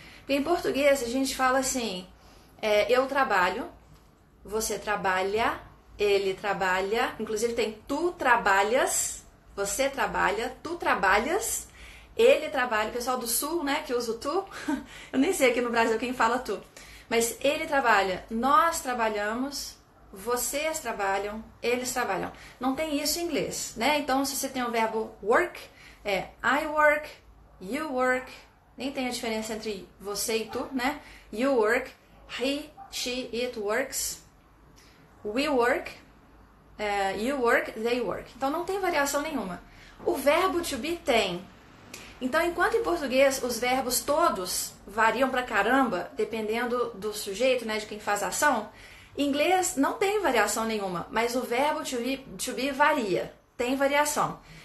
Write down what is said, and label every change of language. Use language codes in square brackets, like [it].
[pt] Porque em português a gente fala assim, eu trabalho, você trabalha, ele trabalha, inclusive tem tu trabalhas, você trabalha, tu trabalhas, ele trabalha, o pessoal do sul, né, que usa o tu, eu nem sei aqui no Brasil quem fala tu, mas ele trabalha, nós trabalhamos, vocês trabalham, eles trabalham. Não tem isso em inglês, né? Então, se você tem o verbo work, [en] I work, you work, [pt] nem tem a diferença entre você e tu, né? [en] You work, he, she, it works, we work, you work, they work. [pt] Então, não tem variação nenhuma. O verbo to be tem. Então, enquanto em português os verbos todos variam pra caramba, dependendo do sujeito, né, de quem faz a ação, em inglês não tem variação nenhuma, mas o verbo to be varia, tem variação.